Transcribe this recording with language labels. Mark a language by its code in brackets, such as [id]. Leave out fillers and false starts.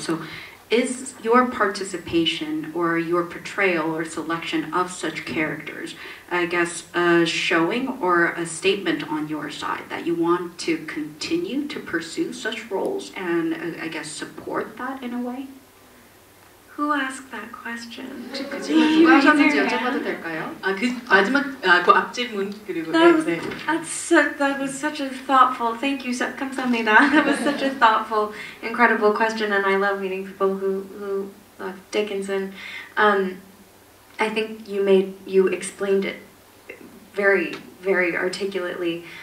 [en] So is your participation or your portrayal or selection of such characters, I guess, a showing or a statement on your side that you want to continue to pursue such roles and I guess support that in a way? Who asked that question? [ko] 누가 하셨는지 여쭤봐도 될까요? 그 마지막 그 앞질문 그리고 [en] That was such a thoughtful. Thank you, [ko] 감사합니다. [en] That was such a thoughtful, incredible question, and I love meeting people who love Dickinson. I think you explained it very, very articulately.